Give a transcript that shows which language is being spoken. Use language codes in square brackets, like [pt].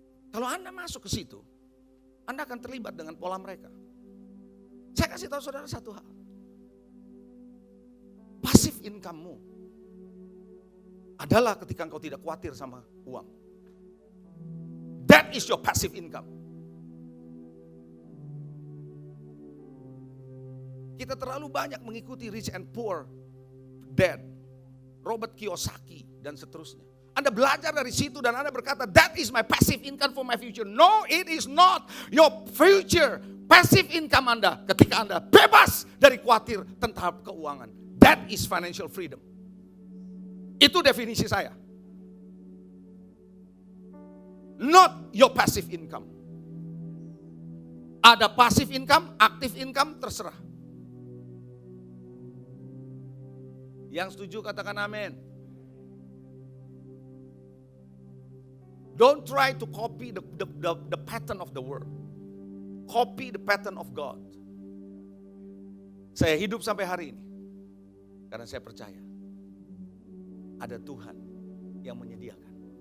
[id] Kalau Anda masuk ke situ, Anda akan terlibat dengan pola mereka. Saya kasih tahu saudara satu hal. Passive income-mu adalah ketika engkau tidak khawatir sama uang. [en] That is your passive income. [id] Kita terlalu banyak mengikuti Rich and Poor Dad, Robert Kiyosaki, dan seterusnya. Anda belajar dari situ dan Anda berkata, [en] that is my passive income for my future. No, it is not your future. [id] Passive income Anda ketika Anda bebas dari khawatir tentang keuangan. [en] That is financial freedom. [id] Itu definisi saya. [en] Not your passive income. [id] Ada passive income, active income, terserah. Yang setuju katakan amin. [en] Don't try to copy the pattern of the world. Copy the pattern of God. [id] Saya hidup sampai hari ini karena saya percaya ada Tuhan yang menyediakan.